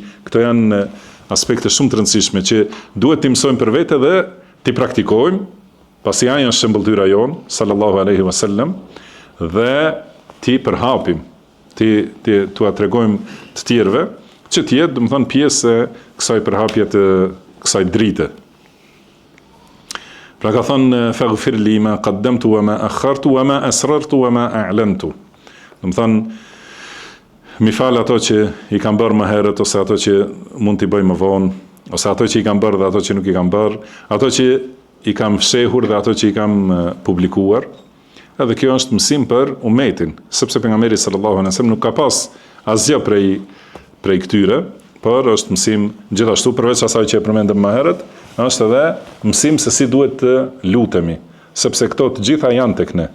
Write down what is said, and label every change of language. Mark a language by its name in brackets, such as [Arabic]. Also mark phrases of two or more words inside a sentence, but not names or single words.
[Albanian] Këto janë aspekte shumë të rëndësishme që duhet t'i mësojmë për vete dhe t'i praktikojmë, pasi ai është shembulltyra jon [Arabic] صلى الله عليه وسلم, [Albanian] dhe t'i përhapim, t'ua tregojmë të tjerëve, që t'jetë, do të thonë, pjesë e kësaj përhapje të kësaj drite. Pra ka thonë, [Arabic] فاغفر لي ما قدمت وما أخرت وما أسررت وما أعلنت. [Albanian] Do të thonë, mi fal ato që i kam bërë më herët, ose ato që mund t'i bëj më vonë, ose ato që i kam bërë dhe ato që nuk i kam bërë, ato që i kam fshehur dhe ato që i kam publikuar. Edhe kjo është mësim për umetin, sepse pejgamberi [Arabic] صلى الله عليه وسلم [Albanian] nuk ka pas asgjë prej këtyre, por është mësim gjithashtu, përveç asaj që e përmendëm më herët, është edhe mësim se si duhet të lutemi, sepse këto të gjitha janë tek ne.